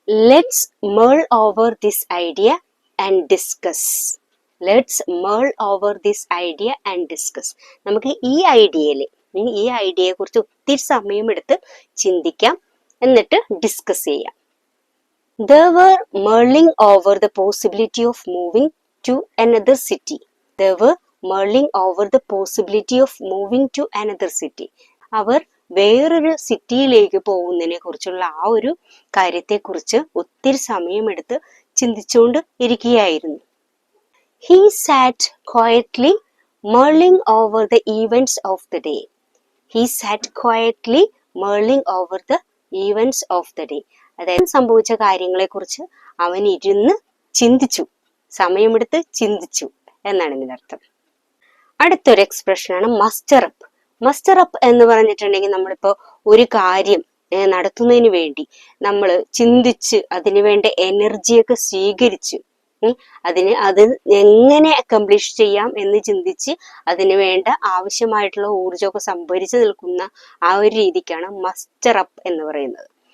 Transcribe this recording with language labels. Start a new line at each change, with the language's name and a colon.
English: Let's mull over this idea and discuss. Let's mull over this idea and discuss.
Malayalam: നമുക്ക് ഈ ഐഡിയയെ കുറിച്ച് ഒത്തിരി സമയമെടുത്ത് ചിന്തിക്കാം, എന്നിട്ട് ഡിസ്കസ് ചെയ്യാം.
English: They were mulling over the possibility of moving to another city. They were mulling over the possibility of moving to another city.
Malayalam: അവർ വേറൊരു സിറ്റിയിലേക്ക് പോകുന്നതിനെ കുറിച്ചുള്ള ആ ഒരു കാര്യത്തെക്കുറിച്ച് ഒത്തിരി സമയമെടുത്ത് ചിന്തിച്ചുകൊണ്ട് ഇരിക്കുകയായിരുന്നു.
English: He sat quietly mulling over the events of the day. He sat quietly mulling over the events of the day.
Malayalam: അതായത് സംഭവിച്ച കാര്യങ്ങളെ കുറിച്ച് അവൻ ഇരുന്ന് ചിന്തിച്ചു, സമയമെടുത്ത് ചിന്തിച്ചു എന്നാണ് ഇതിനർത്ഥം. അടുത്തൊരു എക്സ്പ്രഷനാണ് മസ്റ്റർ അപ്പ്. മസ്റ്റർ അപ്പ് എന്ന് പറഞ്ഞിട്ടുണ്ടെങ്കിൽ നമ്മളിപ്പോ ഒരു കാര്യം നടത്തുന്നതിന് വേണ്ടി നമ്മൾ ചിന്തിച്ച് അതിനു വേണ്ട എനർജിയൊക്കെ സ്വീകരിച്ച് അത് എങ്ങനെ അക്കംപ്ലിഷ് ചെയ്യാം എന്ന് ചിന്തിച്ച് അതിന് വേണ്ട ആവശ്യമായിട്ടുള്ള ഊർജമൊക്കെ സംഭരിച്ചു നിൽക്കുന്ന ആ ഒരു രീതിക്കാണ് മസ്റ്റർ അപ്പ് എന്ന് പറയുന്നത്.